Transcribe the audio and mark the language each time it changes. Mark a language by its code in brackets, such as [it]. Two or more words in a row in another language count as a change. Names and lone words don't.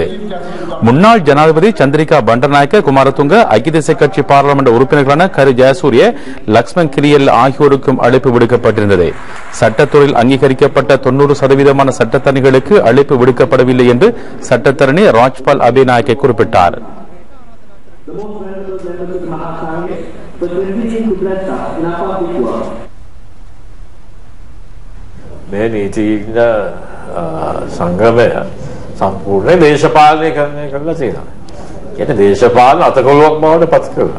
[ta] முன்னாள் ஜனாதிபதி சந்திரிகா பண்டர்நாயக்க, குமாரதுங்க, ஐக்கிய தேசிய கட்சி பாராளுமன்ற உறுப்பினர்களான கரு ஜெயசூரிய, லக்ஷ்மண் கிரியல் ஆகியோருக்கும் அழைப்பு விடுக்கப்பட்டிருந்தது. சட்டத்துறையில் அங்கீகரிக்கப்பட்ட 90% சட்டத்தரணிகளுக்கு அழைப்பு விடுக்கப்படவில்லை என்று சட்டத்தரணி ராஜ்பால் அபேநாயக்க குறிப்பிட்டார். [si] මේ නීතිඥ සංගමය සම්පූර්ණ දේශපාලනය කරලා තියෙනවා. කියන්නේ දේශපාලන අතකොළුවක් බවට පත් කරනවා.